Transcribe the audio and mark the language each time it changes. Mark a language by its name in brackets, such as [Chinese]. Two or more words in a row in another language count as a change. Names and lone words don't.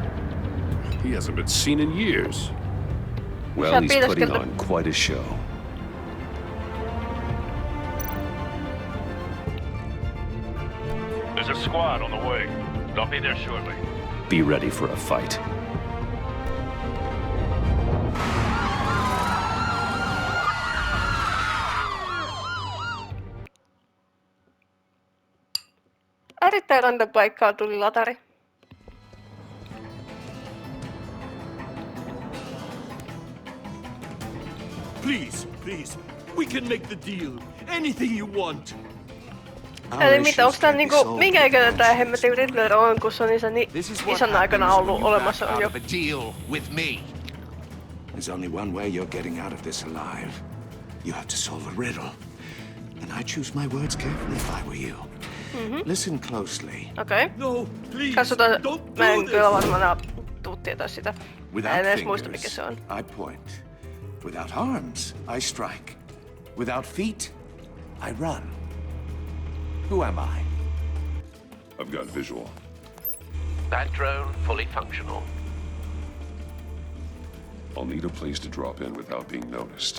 [English] He hasn't been seen in years. Well, he's putting on quite a show. There's a squad on the way. They'll be there shortly. Be ready for a fight. [Finnish] Erittäin random paikkaan tuli latari. [English] Please. We can make the deal. Anything you want. [Finnish] Eli mitä, onks tää niinku, minkä ikäinen tää hemmetin Riddler on, kun se on isän aikana ollut olemassa jo? [English] There's only one way you're getting out of this alive. You have to solve a riddle. And I choose my words carefully if I were you. Listen closely. [Finnish] Okei. [English] No, please. [Finnish] Katsotaan, [English] Don't [Finnish] mä en [English] do this. [Finnish] kyllä varmaan tuu tietää sitä. [English] Without [Finnish] En edes muista mikä [English] fingers, [Finnish] se on. [English] I point. Without arms, I strike. Without feet, I run. Who am I? I've got visual. Bat drone fully functional. I'll need a place to drop in without being noticed.